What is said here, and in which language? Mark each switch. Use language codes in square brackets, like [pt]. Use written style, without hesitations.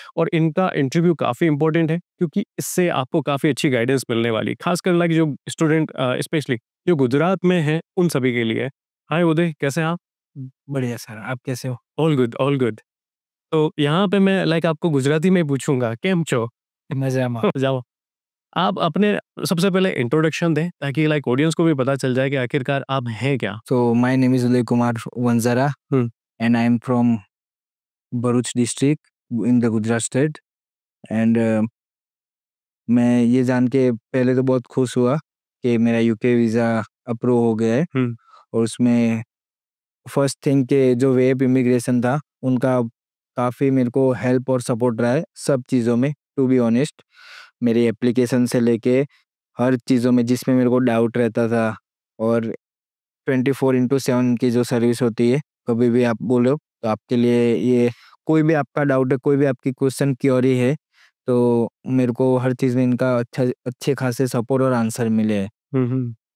[hi] और इनका इंटरव्यू काफ़ी इंपॉर्टेंट है, क्योंकि इससे आपको काफ़ी अच्छी गाइडेंस मिलने वाली है, खासकर लाइक जो स्टूडेंट स्पेशली जो गुजरात में हैं उन सभी के लिए। हाय उदय, कैसे हैं आप? बढ़िया सर, आप कैसे हो? All good, all good. तो यहाँ पे मैं लाइक आपको गुजराती में पूछूंगा, [gu] केम छो? मजामा। [hi] जाओ। आप अपने सबसे पहले इंट्रोडक्शन दें, ताकि लाइक ऑडियंस को भी पता चल जाए कि आखिरकार आप हैं क्या। [en] So my name is Uday Kumar Vanzara and I am from Bharuch district in the Gujarat state and [hi] मैं ये जान के पहले तो बहुत खुश हुआ कि मेरा यूके वीज़ा अप्रूव हो गया है। और उसमें फर्स्ट थिंग के जो वेब इमिग्रेशन था उनका काफ़ी मेरे को हेल्प और सपोर्ट रहा है सब चीज़ों में। टू बी ऑनेस्ट, मेरी एप्लीकेशन से लेके हर चीज़ों में जिसमें मेरे को डाउट रहता था, और 24/7 की जो सर्विस होती है, कभी भी आप बोलो तो आपके लिए ये कोई भी आपका डाउट है, कोई भी आपकी क्वेश्चन क्वेरी है, तो मेरे को हर चीज़ में इनका अच्छे खासे सपोर्ट और आंसर मिले हैं।